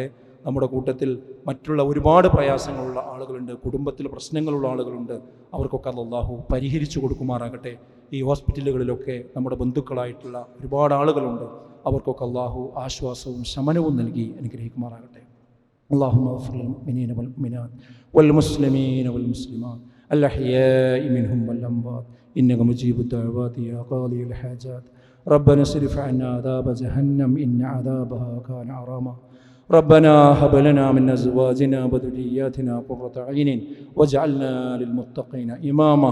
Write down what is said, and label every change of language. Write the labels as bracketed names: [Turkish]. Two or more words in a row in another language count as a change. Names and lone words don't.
[Malayalam] നമ്മുടെ കൂട്ടത്തിൽ മറ്റുള്ള ഒരുപാട് പ്രയാസങ്ങളുള്ള ആളുകളുണ്ട്, കുടുംബത്തിൽ പ്രശ്നങ്ങളുള്ള ആളുകളുണ്ട്. അവർക്കൊക്കെ അള്ളാഹു പരിഹരിച്ചു കൊടുക്കുമാറാകട്ടെ. ഈ ഹോസ്പിറ്റലുകളിലൊക്കെ നമ്മുടെ ബന്ധുക്കളായിട്ടുള്ള ഒരുപാട് ആളുകളുണ്ട്. അവർക്കൊക്കെ അള്ളാഹു ആശ്വാസവും ശമനവും നൽകി അനുഗ്രഹിക്കുമാറാകട്ടെ. [Arabic] اللهم اغفر للمؤمنين والمؤمنات والمسلمين والمسلمات الأحياء منهم والأموات إنك مجيب الدعوات يا قاضي الحاجات. ربنا اصرف عنا عذاب جهنم إن عذابها كان غراما. ربنا هب لنا من أزواجنا وذرياتنا قرة أعين واجعلنا للمتقين إماما.